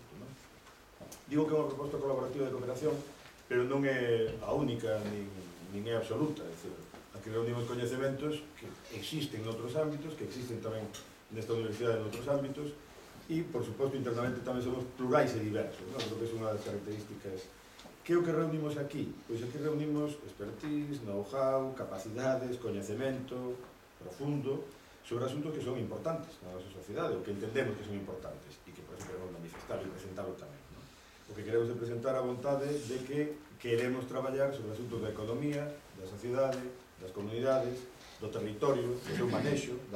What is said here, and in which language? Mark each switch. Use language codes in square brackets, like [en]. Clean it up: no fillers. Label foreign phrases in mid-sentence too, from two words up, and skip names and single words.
[gl] Digo que é unha proposta colaborativa de cooperación, pero non é a única nin é absoluta. É dicir, aquí reunimos coñecementos que existen noutros ámbitos, que existen tamén nesta universidade en outros ámbitos, e, por suposto, internamente tamén somos plurais e diversos. Creo que é unha das características. Que é o que reunimos aquí? Pois aquí reunimos [en] expertise, know-how, [gl] capacidades, coñecemento profundo sobre asuntos que son importantes na nosa sociedade, ou que entendemos que son importantes, e que, por eso, queremos manifestarlo e presentarlo tamén. O que queremos é presentar a vontade de que queremos traballar sobre asuntos da economía, da sociedade, das comunidades, do territorio, do seu manexo, da